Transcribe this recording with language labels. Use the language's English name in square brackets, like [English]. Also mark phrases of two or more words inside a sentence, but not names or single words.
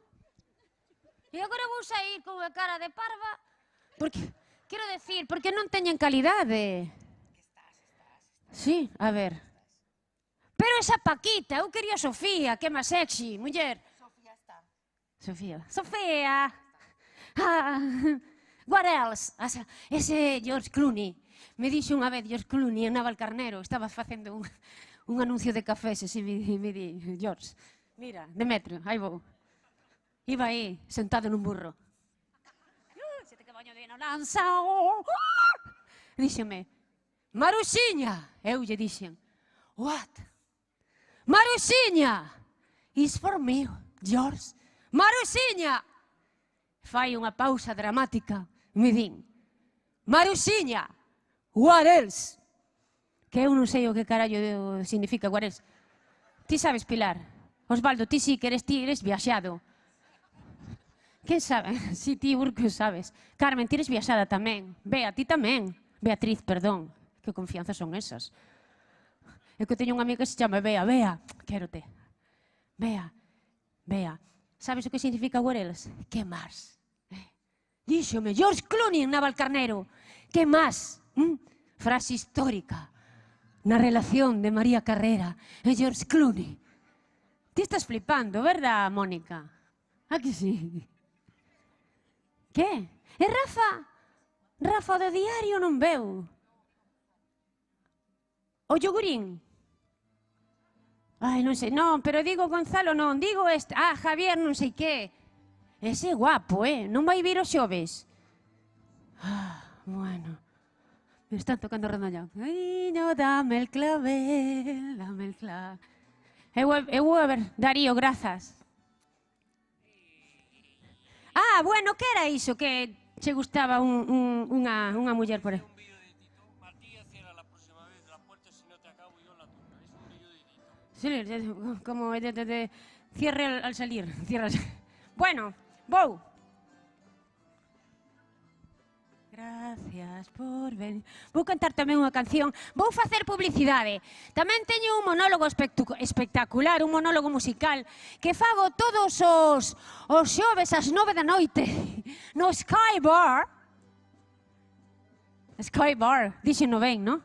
[Galician] E agora vou sair con a cara de parva, porque, quero decir, porque non teñen calidade. Sí, a ver. Pero esa Paquita, eu quería a Sofía, que é máis sexy, muller. Sofía está. Sofía! [English] What else? [Galician] Ese George Clooney. Me dixo unha vez George Clooney en Navalcarnero, estaba facendo un anuncio de cafés, e me di, George, mira, Demetrio, aí vou. Iba aí, sentado nun burro. Sete caballo de lanza. Díxeme, Maruxiña, eu lle dixen. [English] What? Maruxiña, is for me, yours. [Galician] Maruxiña. Fai unha pausa dramática, me din. Maruxiña, [English] what else? [Galician] Que eu non sei o que carallo significa [English] what else. [Galician] Ti sabes, Pilar? Osvaldo, ti sí que eres viaxado. Quen sabe? Si, ti, Urco, sabes. Carmen, ti eres viaxada tamén. Bea, ti tamén. Beatriz, perdón. Que confianza son esas. É que teño unha amiga que se chama Bea. Bea, quérote. Bea, Bea. Sabes o que significa [English] what else? [Galician] Que máis? Díxome, George Clooney en Navalcarnero. Que máis? Frase histórica na relación de María Carrera e George Clooney. Ti estás flipando, verdad, Mónica? Ah, que sí? Que? E Rafa? Rafa do diario non veu. O yogurín? Ai, non sei, non, pero digo Gonzalo non, digo este. Ah, Javier non sei que. Ese é guapo, non vai vir os xoves. Ah, bueno. Me están tocando rondallón. [Spanish] Ai, no, dame el clavel, dame el clavel. [Galician] Eu vou a ver, Darío, grazas. Ah, bueno, que era iso que che gustaba unha muller por aí? [Spanish] Un vídeo de Tito Martínez cierra la próxima vez la puerta si no te acabo yo la turca. Es un vídeo de Tito. Sí, como de cierre al salir. [Galician] Bueno, vou. Gracias por venir. Vou cantar tamén unha canción. Vou facer publicidade. Tamén teño un monólogo espectacular, un monólogo musical que fago todos os xoves ás 9 da noite no Sky Bar. Sky Bar, dixeno ben, non?